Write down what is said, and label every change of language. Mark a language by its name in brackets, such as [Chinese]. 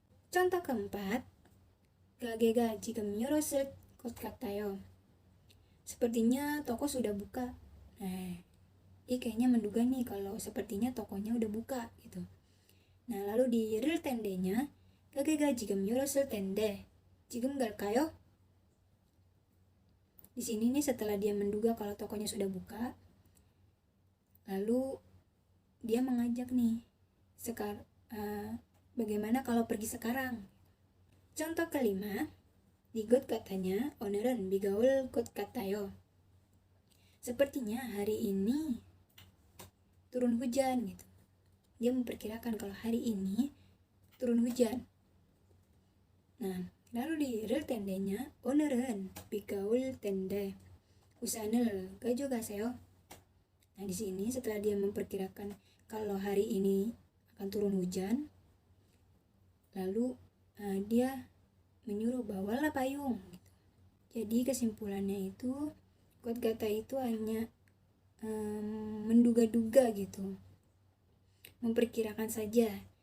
[Indonesian] Contoh keempat, [Korean] 가게가 지금 열었을 것 같아요. [Indonesian] Sepertinya toko sudah buka. Nah, dia kayaknya menduga nih kalau sepertinya tokonya udah buka gitu. Nah, lalu di real tendenya, [Korean] 가게가 지금 열었을 텐데 지금 갈까요? [Indonesian] Di sini nih setelah dia menduga kalau tokonya sudah buka, lalu dia mengajak nih, bagaimana kalau pergi sekarang? Contoh kelima, di got katanya [Korean] 오늘은 비가 올 것 같아요. [Indonesian] Sepertinya hari ini turun hujan gitu. Dia memperkirakan kalau hari ini turun hujan. Nah, lalu di real tendenya [Korean] 오늘은 비가 올 텐데 우산을 가져가세요. [Indonesian] Nah, di sini setelah dia memperkirakan kalau hari ini akan turun hujan, lalu dia menyuruh bawalah payung gitu. Jadi kesimpulannya itu got kata itu hanya menduga-duga gitu, memperkirakan saja.